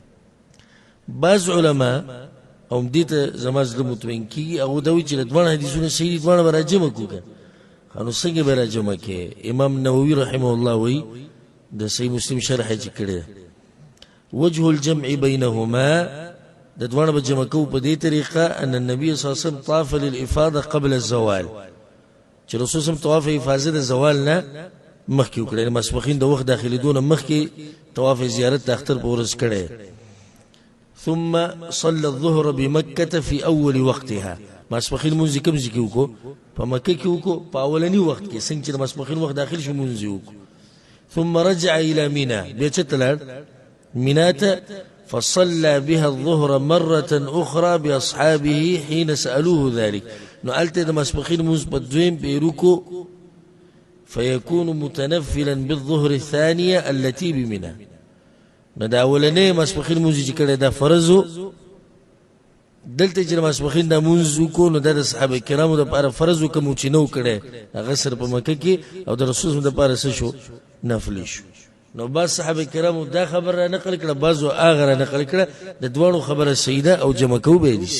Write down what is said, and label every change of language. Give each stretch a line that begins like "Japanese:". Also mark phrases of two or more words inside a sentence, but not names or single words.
Pashto: بعض علما او دې ته زما زړه مطمئن کېږي هغه دا وایي چې د دواړه حدیثونه صحیح دي، دواړه به راجمع کړو. نو څنګه به راجمع کړې؟ امام نووي
Arabic: رحمه الله
Pashto: وایي د صحیح مسلم شرح یې چې کړی
Arabic: وجه الجمع بینهما،
Pashto: د دواړه به جمع کوو په دې طریقه
Arabic: ان النبي صلی الله علیه وسلم طاف للافاضه قبل الزوال،
Pashto: چې رسول
Arabic: صلی الله علیه وسلم
Pashto: طواف حفاظه د زوال نه مخکې وکړی، ماسپخین د وخت داخلېدو نه مخکې طواف زیارت د اختر په ورځ کړی.
Arabic: ثم صلى الظهر بمكة في أول وقتها،
Pashto: ماسپخین مونځ کوم ځای کې وکړو؟ په مکه کې وکړو، په اولني وخت کې څنګه چې د ماسپخین وخت داخل شو مونځ یې وکړو.
Arabic: ثم رجع إلى منى،
Pashto: بیا چېرته لاړ؟ منى ته.
Arabic: فصلى بها الظهر مرة أخرى بأصحابه حين سألوه ذلك،
Pashto: نو هلته د ماسپخین مونځ په دویم پیرو کو،
Arabic: فيكون متنفلا بالظهر الثانية التي بمنى،
Pashto: نو دا اولنې ماسپخین مونځ چې کړی دا فرض و، دلته چې ماسپخین دا مونځ وکړو نو دا د صحابه کرامو دپاره فرض و، کوم چې نه و کړی هغه صرف په مکه کې، او د رسول دپاره څه شو؟ نفلي شو. نو بعض صحابه کرامو دا خبر را نقل کړه، بعضو هغه را نقل کړه، د دواړو خبره صحیح ده او جمع کوو به یې نیسي.